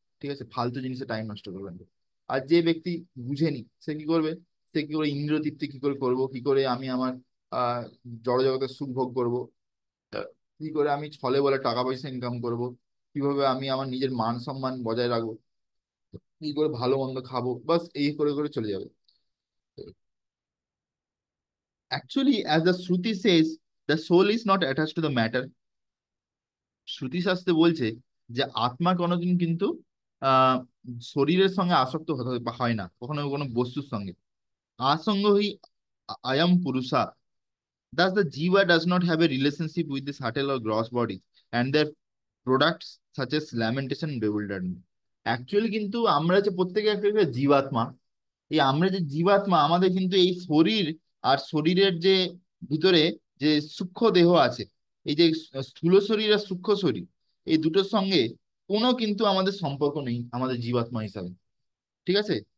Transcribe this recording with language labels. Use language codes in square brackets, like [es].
[bn] ঠিক আছে, ফালতু জিনিসে টাইম নষ্ট করবে না। আর যে ব্যক্তি বুঝেনি, সে কি করবে, সে কি করে ইন্দ্রিয় তৃপ্তি কি করে করবো, কি করে আমি আমার আহ জড় জগতের সুখ ভোগ করবো, কি করে আমি ছলে বলে টাকা পয়সা ইনকাম করব, কিভাবে আমি আমার নিজের মান সম্মান বজায় রাখবো, কি করে ভালো মন্দ খাবো, বাস এই করে করে চলে যাবে। [en] Actually, as the Shruti says, the soul is not attached to the matter. [bn] শ্রুতি শাস্ত্রে বলছে যে আত্মা কোনোদিন কিন্তু আহ শরীরের সঙ্গে আসক্ত হতে হয় না, কখনো কোনো বস্তুর সঙ্গে। [sa] আসঙ্গ হি আয়াম purusha. [en] Thus, the jiva does not have a relationship with the subtle or gross body and their products such as lamentation and bewilderment. [bn] Actually, কিন্তু আমরা যে প্রত্যেকে একটা একটা জীবাত্মা। এই আমরা যে জীবাত্মা, আমাদের কিন্তু এই শরীর আর শরীরের যে ভিতরে যে সূক্ষ্ম দেহ আছে, এই যে স্থূল শরীর আর সূক্ষ্ম শরীর, এই দুটোর সঙ্গে কোনো কিন্তু আমাদের সম্পর্ক নেই আমাদের জীবাত্মা হিসাবে। ঠিক আছে,